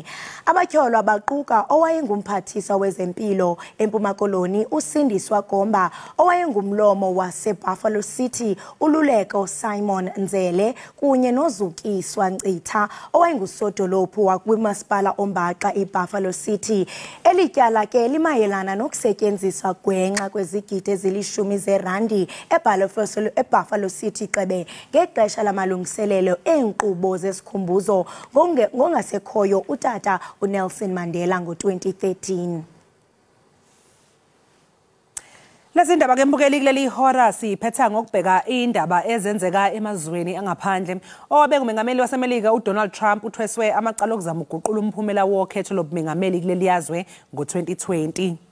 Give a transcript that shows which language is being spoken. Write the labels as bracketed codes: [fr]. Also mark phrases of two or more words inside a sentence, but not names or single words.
[xh] Abatyholwa baquka owayengumphathiswa wezempilo eMpuma Koloni uSindiswa Gomba, owayengumlomo waseBuffalo City uLuleko Simon Nzele kunye noZukiswa Ncitha owayengusodolophu wakwimasipala ombaxa iBuffalo City. Elityala ke limayelana nokusetyenziswa gwenxa kwezigidi ezilishumi zeerandi eBuffalo City Xebe ngexesha lamalungiselelo eenkqubo zesikhumbuzo ngongasekhoyo utata uNelson Mandela ngo-2013. [zu] Lezindaba ke mbukeli kuleli hora siphetha ngokubheka indaba ezenzeka emazweni angaphandle. Owabe ngumengameli waseMelika uDonald Trump uthweswe amacala okuzama uguqula umphumela wokhetho lobumengameli kuleli yazwe ngo-2020.